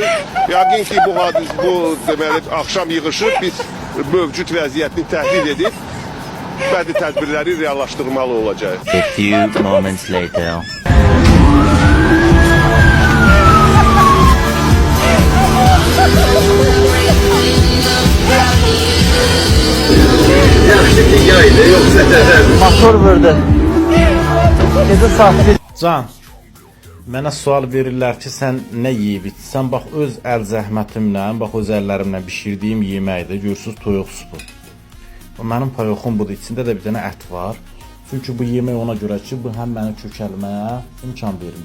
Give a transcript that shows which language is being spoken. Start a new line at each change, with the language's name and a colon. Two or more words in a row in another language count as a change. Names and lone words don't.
Azerbaijani: Yəqin ki bu deməli akşam yığışıb biz mövcud vəziyyətini təhlil edib bəzi tədbirləri reallaşdırmalı olacağıq.
English: A few moments later.
Azerbaijani: Motor vurdu. Gecə saat 1. Can, mənə sual verirlər ki, sən nə yeyib içsən? Bax, öz əl zəhmətimlə, bax, öz əllərimlə bişirdiyim yeməkdir. Görürsünüz, toyuq supu. Mənim payoxum budur, içində də bir dənə ət var. Çünki bu yemək ona görə ki, bu həm mənə kökəlməyə imkan vermir.